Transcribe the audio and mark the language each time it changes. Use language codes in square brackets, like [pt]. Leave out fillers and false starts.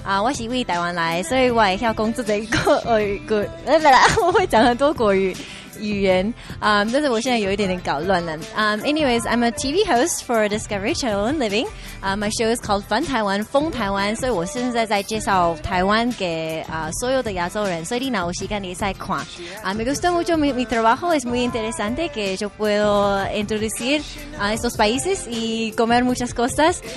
[zh] 我是为台湾来，所以我也要工作这个我会讲很多国语言，但是我现在有一点点搞乱了。 [en] Anyways, I'm a TV host for Discovery Channel and Living. My show is called Fun Taiwan, [zh] 疯台湾，所以我现在在介绍台湾给所有的亚洲人，所以有时间你再看。 [es] Me gusta mucho mi trabajo, es muy interesante que yo puedo introducir a estos países y comer muchas cosas.